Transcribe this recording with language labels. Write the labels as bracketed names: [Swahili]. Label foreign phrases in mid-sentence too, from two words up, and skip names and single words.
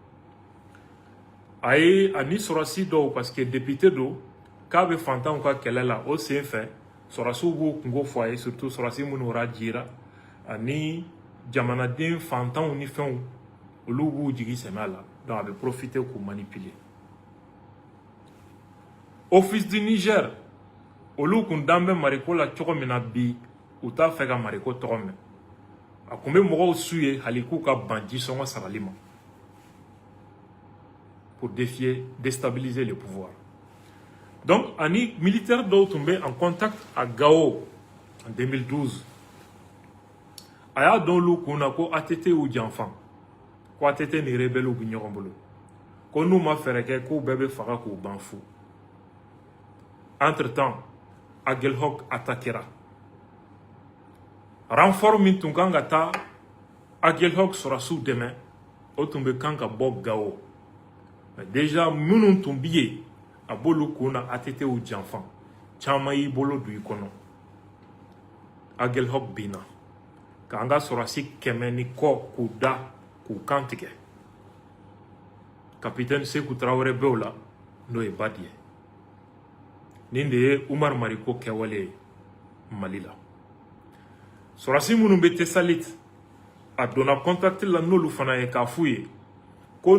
[Bambara] a ye ani sɔrɔsi dɔw [French] parce que [Bambara] député don k'a bɛ fantanw ka kɛlɛ la o sen fɛ sɔrɔsiw b'u kungo fɔ a ye surtout sɔrɔsi minnu ra jira ani jamanaden fantanw ni fɛnw olu b'u jigi sɛmɛ a la donc a bɛ profiter k'u manipuler Office du Niger olu kun dan bɛ Mariko la cogo min na bi u t'a fɛ ka Mariko tɔgɔ mɛn a kun bɛ mɔgɔw su ye hali k'u ka ban jisɔngɔ sarali ma [French] pour déstabiliser le pouvoir. [Bambara] Donc, ani militaires dɔw tun bɛ [French] en contact à Gao en 2012 [Bambara] a y'a dɔn olu kun na ko ATT y'u janfan ko ATT ni rebelles bɛ ɲɔgɔn bolo ko n'u ma fɛɛrɛ kɛ k'u bɛɛ bɛ faga k'u ban fu [French] entre-temps Aguelhok attaquera [Bambara] renfort min tun kan ka taa Aguelhok sɔrɔsiw dɛmɛ o tun bɛ kan ka bɔ Gao [French] mais déjà [Bambara] minnu tun bɛ yen a b'olu kun na ATT y'u janfan caman y'i bolo don i kɔnɔ Aguelhok binna k'an ka sɔrɔsi 100 ni kɔ k'u da k'u kan tigɛ capitaine Sekou Traoré bɛ o la n'o ye Badi ye nin de ye Omar Mariko kɛwale ye Mali la sɔrɔsi minnu bɛ Tessalit a donna contact la n'olu fana ye k'a f'u ye ko